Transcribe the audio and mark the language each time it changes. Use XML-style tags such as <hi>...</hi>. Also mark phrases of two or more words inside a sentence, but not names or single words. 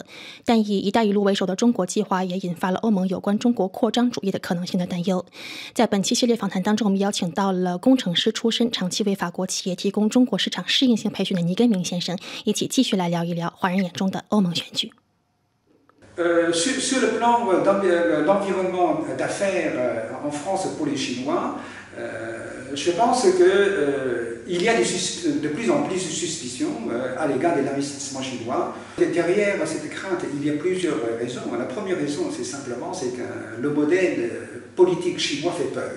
<zh>但以“一带一路”为首的中国计划也引发了欧盟有关中国扩张主义的可能性的担忧。在本期系列访谈当中，我们邀请到了工程师出身、长期为法国企业提供中国市场适应性培训的倪根明先生，一起继续来聊一聊华人眼中的欧盟选举。</zh> <fr>Sur le plan d'environnement d'affaires en France pour les Chinois, je pense qu'il y a de plus en plus de suspicions à l'égard de l'investissement chinois. Derrière cette crainte, il y a plusieurs raisons. La première raison, c'est que le modèle politique chinois fait peur.</fr>